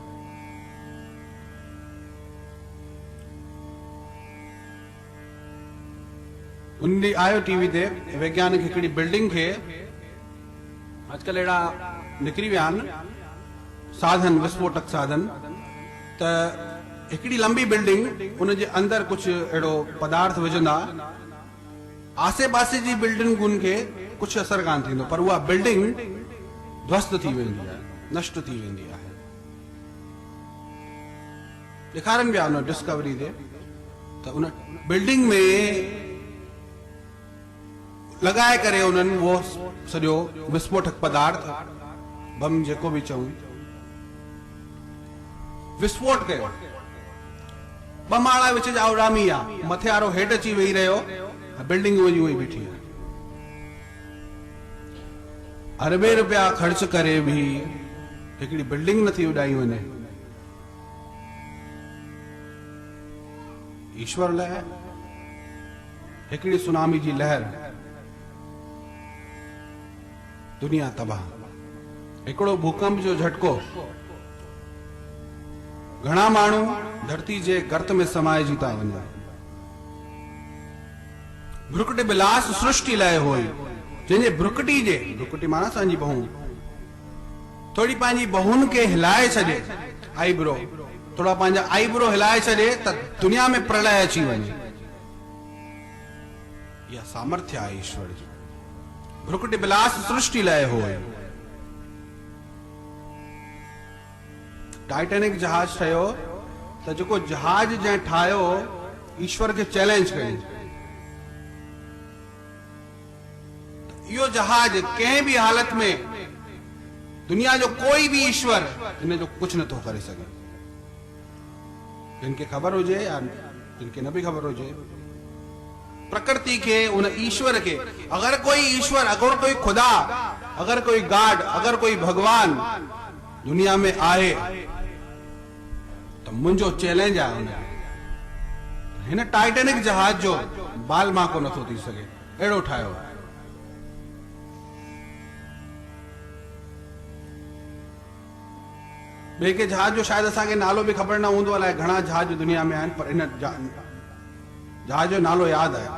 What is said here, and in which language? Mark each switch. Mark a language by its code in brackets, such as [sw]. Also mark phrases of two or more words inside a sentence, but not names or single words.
[sd] उन ॾींहुं आयो टीवी ते वैज्ञानिक हिकिड़ी बिल्डिंग खे, अॼुकल्ह अहिड़ा निकिरी विया आहिनि साधन, विस्फोटक साधन, त हिकिड़ी लंबी बिल्डिंग, उन जे अंदरि कुझु अहिड़ो पदार्थ विझंदा, आसे पासे जी बिल्डिंगुनि खे कुझु असर कान थींदो, पर उहा बिल्डिंग ध्वस्त थी वेंदी आहे, नष्ट थी वेंदी आहे। ॾेखारनि पिया उन डिस्कवरी ते त उन बिल्डिंग में लगाए करे उन्हनि वो सॼो विस्फोटक पदार्थ, बम जेको भी चऊं, विस्फोट कयो। 2 माड़ा विच जा उड़ामी आहे, मथे वारो हेठि अची वेही रहियो, बिल्डिंग वञी वई बीठी आहे। अरबे रुपया ख़र्च करे भी हिकिड़ी बिल्डिंग नथी उॾाई वञे। ईश्वर लाइ हिकिड़ी सुनामी जी लहर, दुनिया तबाह। हिकिड़ो भूकंप जो झटको, घणा माण्हू धरती जे गर्त में समाइजी था वञनि। [awa] भ्रुकुटी बिलास सृष्टि लाइ होई, [sd] जंहिंजे भ्रुकुटी माना असांजी बहू, थोड़ी पंहिंजी बहुन खे हिलाए छॾे, आईब्रो, थोड़ा पंहिंजा आईब्रो हिलाए छॾे त दुनिया में प्रलय अची वञे। यह सामर्थ्य आहे ईश्वर जी। [awa] भ्रुकुटी बिलास सृष्टि लाइ होई। [sd] टाइटेनिक जहाज ठहियो त जेको जहाज जंहिं ठाहियो, ईश्वर खे चैलेंज कयो। इहो जहाज कंहिं भी हालत में, दुनिया जो कोई भी ईश्वर इन जो कुछ नथो करे सघे। जिनके खबर हुजे या जिनके न भी खबर हुजे, प्रकृति के, उन ईश्वर के, अगर कोई ईश्वर, अगर कोई खुदा, अगर कोई गॉड, अगर कोई भगवान दुनिया में आए तो मुंहिंजो चैलेंज आहे। हिन टाइटेनिक जहाज जो बाल मां को नथो थी सघे, अहिड़ो ठाहियो। ॿिए के जहाज जो शायदि असांखे नालो बि ख़बर न हूंदो, अलाए घणा जहाज दुनिया में आहिनि, पर हिन जहाज जो नालो यादि आहे।